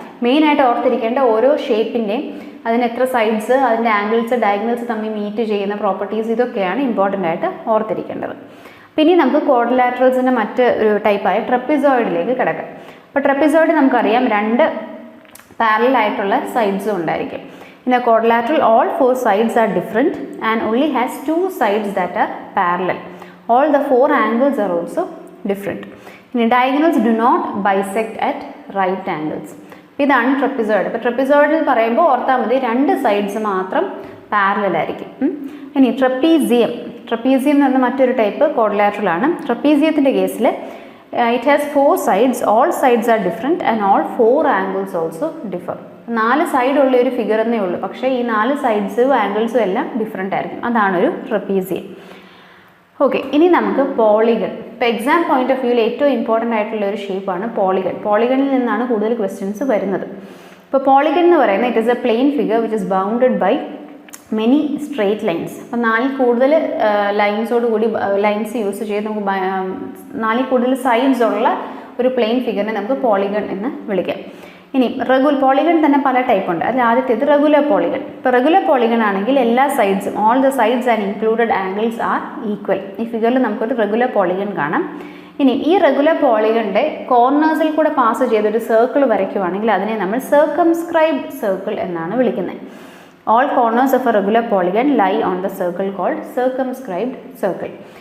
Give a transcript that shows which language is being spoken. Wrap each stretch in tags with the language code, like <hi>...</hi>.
<ml>മെയിനായിട്ട് ഓർത്തിരിക്കേണ്ട ഓരോ ഷേപ്പിൻ്റെയും അതിന് എത്ര സൈഡ്സ്, അതിൻ്റെ ആംഗിൾസ്, ഡയഗണൽസ് തമ്മിൽ മീറ്റ് ചെയ്യുന്ന പ്രോപ്പർട്ടീസ്, ഇതൊക്കെയാണ് ഇമ്പോർട്ടൻ്റ് ആയിട്ട് ഓർത്തിരിക്കേണ്ടത്. പിന്നെ നമുക്ക് ക്വാഡ്രിലാറ്ററൽസിൻ്റെ മറ്റ് ഒരു ടൈപ്പായ ട്രപ്പിസോയിഡിലേക്ക് കിടക്കാം. അപ്പോൾ ട്രപ്പിസോയിഡ് നമുക്കറിയാം 2 പാരലൽ ആയിട്ടുള്ള സൈഡ്സും ഉണ്ടായിരിക്കും.</ml> <en>In a quadrilateral all 4 sides are different and only has 2 sides that are parallel. All the 4 angles are also different. ഇനി diagonals do not bisect at right angles.</en> <ml>ഇതാണ് ട്രപ്പിസോയിഡ്. ഇപ്പോൾ ട്രപ്പിസോയിഡിൽ പറയുമ്പോൾ ഓർത്താൽ മതി 2 സൈഡ്സ് മാത്രം പാരലൽ ആയിരിക്കും. ഇനി ട്രപ്പീസിയം എന്ന് പറഞ്ഞ മറ്റൊരു ടൈപ്പ് ക്വാഡ്രിലാറ്ററലാണ്. ട്രപ്പീസിയത്തിൻ്റെ കേസിൽ</ml> <en>It has 4 sides, all sides are different and all 4 angles also differ.</en> <ml>4 സൈഡുള്ള ഒരു ഫിഗർ എന്നേ ഉള്ളൂ, പക്ഷേ ഈ 4 സൈഡ്സും ആംഗിൾസും എല്ലാം ഡിഫറെൻ്റ് ആയിരിക്കും. അതാണ് ഒരു ട്രപ്പീസിയം. ഓക്കെ, ഇനി നമുക്ക് പോളിഗൺ. ഇപ്പോൾ എക്സാം പോയിന്റ് ഓഫ് വ്യൂവിൽ ഏറ്റവും ഇമ്പോർട്ടൻ്റ് ആയിട്ടുള്ള ഒരു ഷേപ്പാണ് പോളിഗൺ. പോളിഗണിൽ നിന്നാണ് കൂടുതൽ ക്വസ്റ്റ്യൻസ് വരുന്നത്. ഇപ്പോൾ പോളിഗൺ എന്ന് പറയുന്നത്</ml> <en>It is a plane figure which is bounded by many straight lines.</en> <ml>അപ്പോൾ 4 കൂടുതൽ ലൈൻസോട് കൂടി ലൈൻസ് യൂസ് ചെയ്ത് നമുക്ക് 4 കൂടുതൽ സൈഡ്സ് ഉള്ള ഒരു പ്ലെയിൻ ഫിഗറിനെ നമുക്ക് പോളിഗൺ എന്ന് വിളിക്കാം. ഇനി പോളിഗൺ തന്നെ പല ടൈപ്പ് ഉണ്ട്. അതിൽ ആദ്യത്തേത് റെഗുലർ പോളിഗൺ. ഇപ്പോൾ റെഗുലർ പോളിഗൺ ആണെങ്കിൽ എല്ലാ സൈഡ്സും</ml> <en>All the sides and included angles are equal.</en> <ml>ഈ ഫിഗറിൽ നമുക്കൊരു റെഗുലർ പോളിഗൺ കാണാം. ഇനി ഈ റെഗുലർ പോളിഗണിൻ്റെ കോർണേഴ്സിൽ കൂടെ പാസ് ചെയ്തൊരു സർക്കിൾ വരയ്ക്കുവാണെങ്കിൽ അതിനെ നമ്മൾ സർക്കംസ്ക്രൈബ്ഡ് സർക്കിൾ എന്നാണ് വിളിക്കുന്നത്.</ml> <en>All corners of a regular polygon lie on the circle called circumscribed circle.</en>